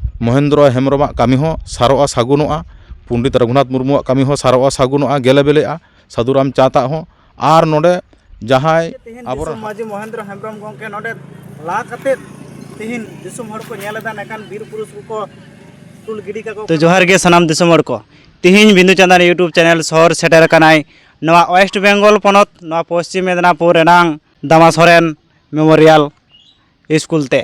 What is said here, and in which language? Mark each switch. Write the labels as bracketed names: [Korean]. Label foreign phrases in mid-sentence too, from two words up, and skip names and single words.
[Santali] महेंद्र हेम्ब्रम कमी सारोआ सागुनोआ पंडित रघुनाथ मुर्मू कमी सारोआ सागुनोआ गेले बेलेआ साधुराम चाता और नोडे जहाय अब माजी महेंद्र हेम्ब्रम गंके नोडे ला कते तिहिन दिसुम हर को नेलेदा नेकान वीर पुरुष को तुल गिडी का तो जोहार गे सनाम दिसुम हर को तिहिन बिंदु चंदन [English] YouTube channel [Santali] शहर सेटर कनाय नवा वेस्ट बेंगल पनत नवा पश्चिम मेदिनीपुर रेनांग दामा सोरेन मेमोरियल स्कूल ते